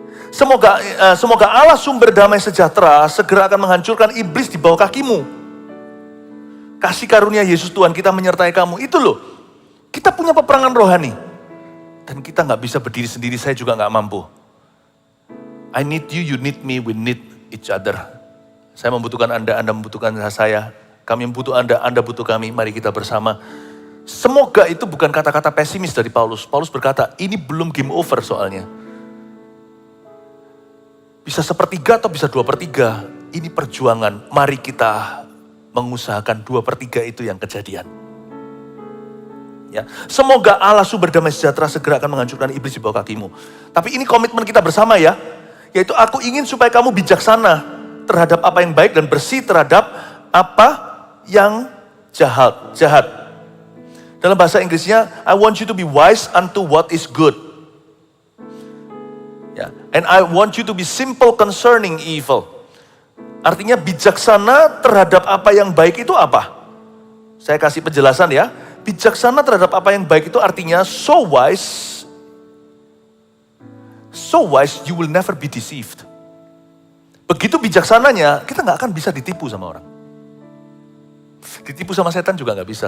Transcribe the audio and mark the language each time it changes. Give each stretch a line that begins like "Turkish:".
Indonesian: Semoga Allah sumber damai sejahtera segera akan menghancurkan iblis di bawah kakimu. Kasih karunia Yesus Tuhan kita menyertai kamu. Itu loh. Kita punya peperangan rohani. Dan kita nggak bisa berdiri sendiri, saya juga nggak mampu.
English: I need you, you need me, we need each other.
Indonesian: Saya membutuhkan Anda, Anda membutuhkan saya. Kami membutuh Anda butuh kami. Mari kita bersama. Semoga itu bukan kata-kata pesimis dari Paulus. Paulus berkata, ini belum game over soalnya. Bisa 1/3 atau bisa 2/3. Ini perjuangan. Mari kita mengusahakan 2/3 itu yang kejadian. Ya, semoga Allah sumber damai sejahtera segera akan menghancurkan iblis di bawah kakimu. Tapi ini komitmen kita bersama ya. Yaitu aku ingin supaya kamu bijaksana terhadap apa yang baik dan bersih terhadap apa yang jahat. Dalam bahasa Inggrisnya,
English: I want you to be wise unto what is good. Ya, and I want you to be simple concerning evil.
Indonesian: Artinya bijaksana terhadap apa yang baik itu apa? Saya kasih penjelasan ya. Bijaksana terhadap apa yang baik itu artinya
English: so wise you will never be deceived.
Indonesian: Begitu bijaksananya, kita nggak akan bisa ditipu sama orang. Ditipu sama setan juga nggak bisa.